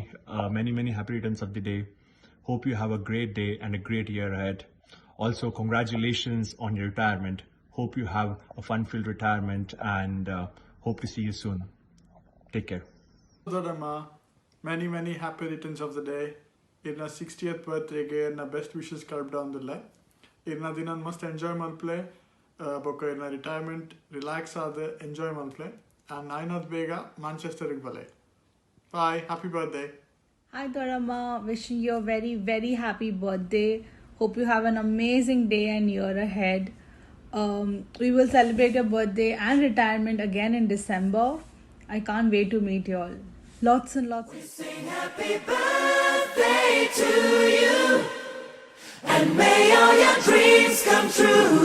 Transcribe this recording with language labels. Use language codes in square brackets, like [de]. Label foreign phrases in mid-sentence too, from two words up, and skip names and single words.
[en] Many happy returns of the day. Hope you have a great day and a great year ahead. Also, congratulations on your retirement. Hope you have a fun-filled retirement and hope to see you soon. Take care. Many happy returns of the day. [tcy] ಇರ್ನ 60th ಬರ್ತ್ಡೇಗೆ ಇರ್ನ [en] best wishes [tcy] ಕಲ್ಪಡೊಂದಿಲ್ಲ ಇರ್ನ ದಿನ ಮಸ್ತ್ ಎಂಜಾಯ್ ಮಲ್ಪ್ಲೆ ಬೊಕ್ಕ ಇರ್ನ ರಿಟೈರ್ಮೆಂಟ್ ರಿಲ್ಯಾಕ್ಸ್ ಆದ ಎಂಜಾಯ್ ಮಲ್ಪ್ಲೆ ಆ್ಯಂಡ್ ನಾಯ್ನದ್ ಬೇಗ ಮ್ಯಾಂಚೆಸ್ಟರ್ಗೆ ಬಲೆ [en] bye happy birthday Hi Dorama, wishing you a very very happy birthday. Hope you have an amazing day and year ahead. We will celebrate your birthday and retirement again in December. I can't wait to meet you all. Lots and lots. Happy birthday to you, and may all your dreams come true.